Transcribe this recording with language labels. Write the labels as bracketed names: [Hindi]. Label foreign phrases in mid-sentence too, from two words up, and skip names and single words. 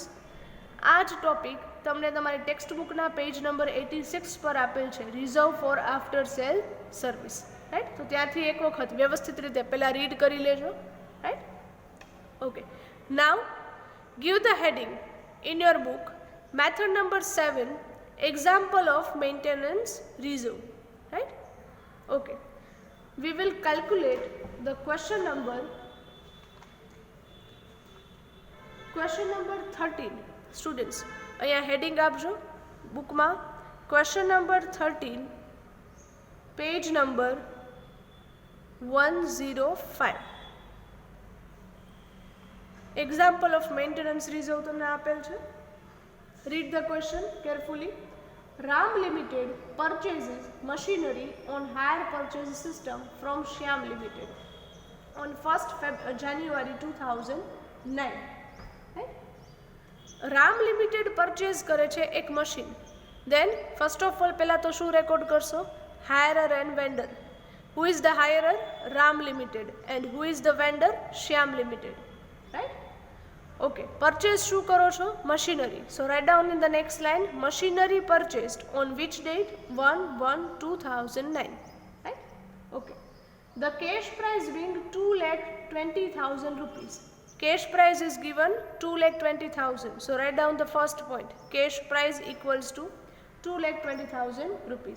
[Gujarati] આ જ ટોપિક તમને તમારી [English] text bookના page number [Gujarati] 86 પર આપેલ છે, [English] reserve for after sale service, right? [Gujarati] તો ત્યાંથી એક વખત વ્યવસ્થિત રીતે પહેલાં રીડ કરી લેજો, રાઈટ? [English] okay, now give the heading in your book method number 7 example of maintenance reserve, right? Okay, we will calculate the question number 13. Students, [Gujarati] અહીંયા હેડિંગ આપજો બુકમાં, [English] question number [Gujarati] 13, [English] page number [Gujarati] 105. [English] example of maintenance reserve [Gujarati] તમને આપેલ છે. [English] Read the question carefully. RAM Limited purchases machinery on hire purchase system from Shyam Limited on 1st January 2009. [Gujarati] Right? RAM Limited purchase કરે છે એક મશીન. [English] Then first of all [Gujarati] પહેલા તો શું રેકોર્ડ કરશો? [English] Hirer and vendor. Who is the hirer? RAM Limited. And who is the vendor? Shyam Limited. Right? Okay, purchase [Gujarati] શું કરો છો? [English] Machinery. So write down in the next line, machinery purchased on which date? 1/1/2009. Right? Okay. The cash price being 2,20,000 rupees. Cash price is given 2,20,000. So write down the first point. Cash price equals to 2,20,000 rupees.